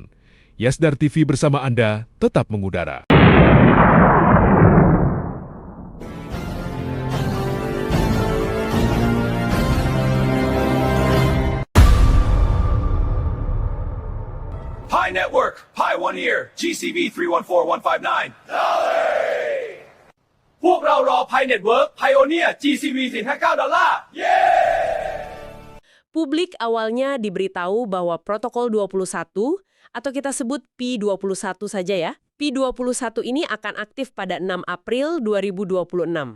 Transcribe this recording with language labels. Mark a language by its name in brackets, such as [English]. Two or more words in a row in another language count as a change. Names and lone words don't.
[Indonesian] Yasdar TV bersama Anda tetap mengudara. [English] Pi Network, Pi 1 here, GCV 314159. [Thai] พวกเรารอ Pi Network Pioneer GCV 459 [Indonesian] Publik awalnya diberitahu bahwa protokol 21, atau kita sebut P21 saja ya, P21 ini akan aktif pada 6 April 2026.